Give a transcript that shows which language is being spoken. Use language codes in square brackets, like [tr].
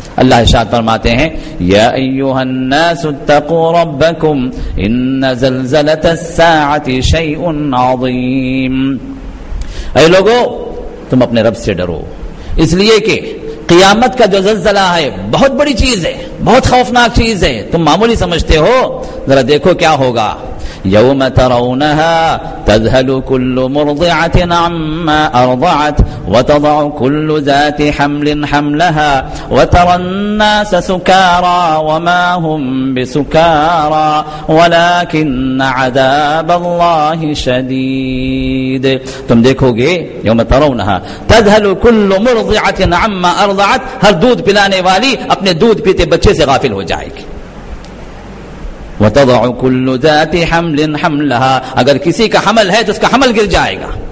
[ur] اللہ ارشاد فرماتے ہیں [ar] یا ایھا الناس اتقوا ربکم ان زلزلۃ الساعۃ شیء عظیم. [ur] اے لوگو تم اپنے رب سے ڈرو، اس لیے کہ قیامت کا جو زلزلہ ہے بہت بڑی چیز ہے، بہت خوفناک چیز ہے. تم معمولی سمجھتے ہو، ذرا دیکھو کیا ہوگا. [ar] یوم ترونها تذهل كل مرضعة عما أرضعت وتضع كل ذات حمل حملها وترى الناس سكارى وما هم بسكارى ولكن عذاب الله شديد. [ur] تم دیکھو گے [ar] یوم ترونها تذهل كل مرضعة عما أرضعت، [ur] ہر دودھ پلانے والی اپنے دودھ پیتے بچے سے غافل ہو جائے گی. [ar] وَتَضَعُ كُلُّ ذَاتِ حَمْلٍ حَمْلَهَا، [ur] اگر کسی کا حمل ہے تو اس کا حمل گر جائے گا.